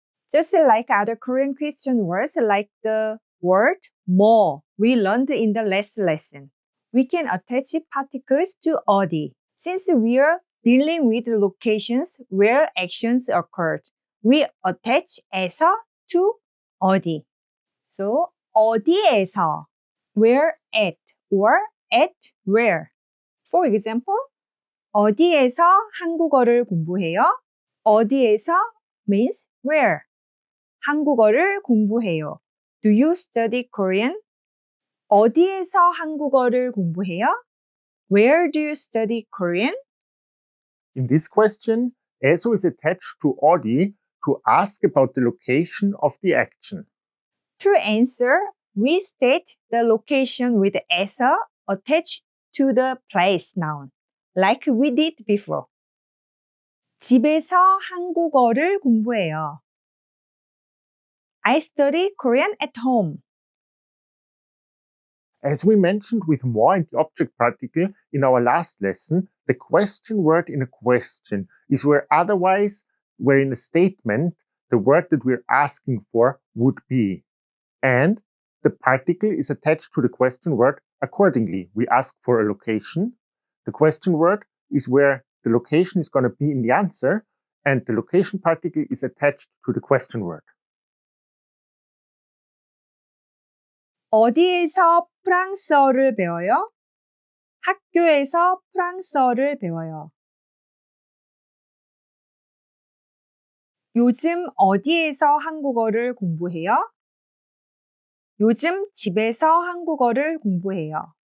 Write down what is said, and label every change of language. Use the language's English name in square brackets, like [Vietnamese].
[English] Just like other Korean question words like the word more we learned in the last lesson. We can attach particles to 어디. Since we are dealing with locations where actions occurred, we attach 에서 to 어디. So 어디에서 where at or at where. For example, [Korean] 어디에서 한국어를 공부해요? [English] 어디에서 means where. [Korean] 한국어를 공부해요. [English] Do you study Korean? [Korean] 어디에서 한국어를 공부해요? [English] Where do you study Korean? In this question, eso is attached to 어디 to ask about the location of the action. To answer, we state the location with 에서 attached to the place noun, like we did before. [Korean] 집에서 한국어를 공부해요. [English] I study Korean at home. As we mentioned with more and the object particle in our last lesson, the question word in a question is where in a statement, the word that we're asking for would be. And the particle is attached to the question word accordingly. We ask for a location. The question word is where the location is going to be in the answer, and the location particle is attached to the question word. [Korean] 어디에서 프랑스어를 배워요? 학교에서 프랑스어를 배워요. 요즘 어디에서 한국어를 공부해요? 요즘 집에서 한국어를 공부해요.